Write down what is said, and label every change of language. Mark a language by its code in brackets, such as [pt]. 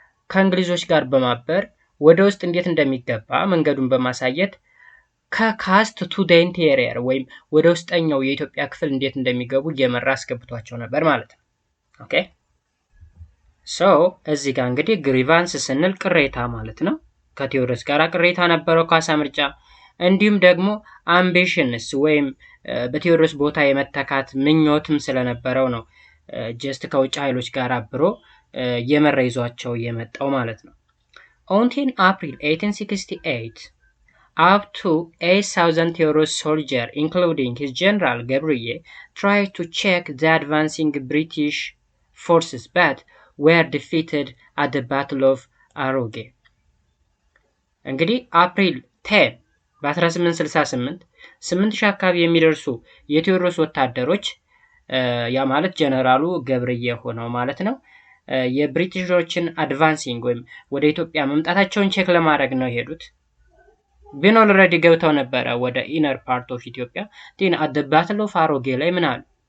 [am] ከእንግሊዞች ጋር በማበር ወደ ውስጥ እንዴት እንደሚገባ መንገዱን በማሳየት [en] ከካስት ቱ ዘ ኢንቴሪየር [am] ወይም ወደ ውስጠኛው የኢትዮጵያ ክፍል እንዴት እንደሚገቡ እየመራ አስገብቷቸው ነበር ማለት ነው። ኦኬ ሶ እዚህ ጋር እንግዲህ ግሪቫንስ ስንል ቅሬታ ማለት ነው። ከቴዎድሮስ ጋር ቅሬታ ነበረው ካሳ ምርጫ። እንዲሁም ደግሞ አምቢሽንስ ወይም በቴዎድሮስ ቦታ የመተካት ምኞትም ስለነበረው ነው ጀስት ከውጭ ኃይሎች ጋር አብሮ የመራ ይዟቸው የመጣው ማለት ነው። [en] On 10 April 1868 up to 8,000 Theodorus soldiers, including his general Gabriel, tried to check the advancing British forces but were defeated at the Battle of Aroge. [am] እንግዲህ አፕሪል 10 በ1868 8000 አካባቢ የሚደርሱ የቴዎድሮስ ወታደሮች ያ ማለት ጀነራሉ ገብርዬ ሆነው ማለት ነው የብሪቲሾችን አድቫንሲንግ ወይም ወደ ኢትዮጵያ መምጣታቸውን ቼክ ለማድረግ ነው የሄዱት። ግን ኦልሬዲ ገብተው ነበረ ወደ [en] ኢነር ፓርት ኦፍ ኢትዮጵያ። [am] ግን [en] አት ዘ ባትል ኦፍ አሮጌ [am] ላይ ምን አሉ?